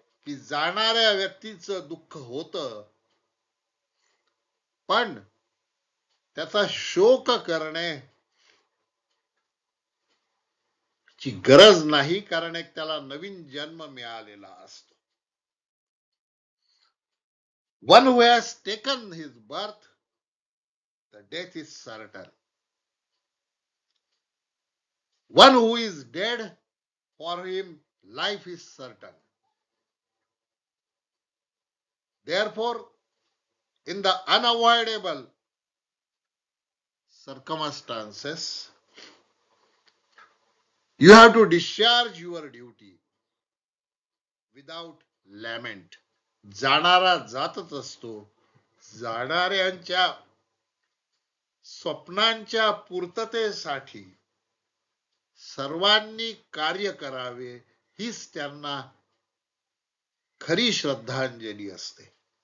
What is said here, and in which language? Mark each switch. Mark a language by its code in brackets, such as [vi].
[mr] की जाणाऱ्या व्यक्तीचं दुःख होतं, पण त्याचा शोक करणे ची गरज नाही, कारण एक त्याला नवीन जन्म मिळालेला असतो. [en] One who has taken his birth, the death is certain. One who is dead, for him life is certain. Therefore, in the unavoidable circumstances, you have to discharge your duty without lament. [mr] जाणारा जातच असतो. जाणाऱ्यांच्या स्वप्नांच्या पूर्ततेसाठी सर्वांनी कार्य करावे, हीच त्यांना खरी श्रद्धांजली असते.